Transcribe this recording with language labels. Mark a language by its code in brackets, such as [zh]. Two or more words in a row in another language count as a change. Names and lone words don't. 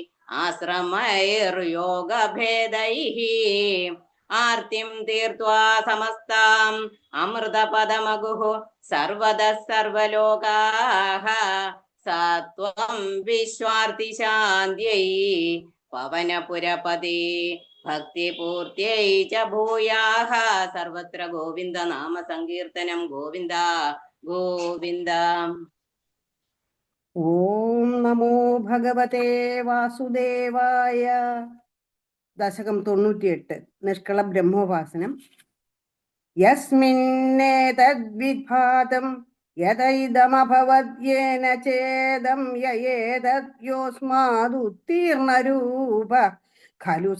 [sa] आश्रमैर्योगभेदैः आर्तिं तीर्त्वा समस्ताम् अमृतपदमगुः सर्वतः सर्वलोकाः सा त्वं विश्वार्तिशान्त्यै पवनपुरपदे भक्तिपूर्त्यै च भूयाः सर्वत्र गोविन्द नाम संकीर्तनं गोविन्द गोविन्द। ഓം നമോ ഭഗവതേ വാസുദേവായ. ദശകം 98. നിഷ്കള ബ്രഹ്മോപാസനം. യസ്മിന്നേതദ്വിഭാതം യദൈദമഭവദ്യേന ചേദം യയേതദ്യോസ്മാദുത്തീർണരൂപ ഖലു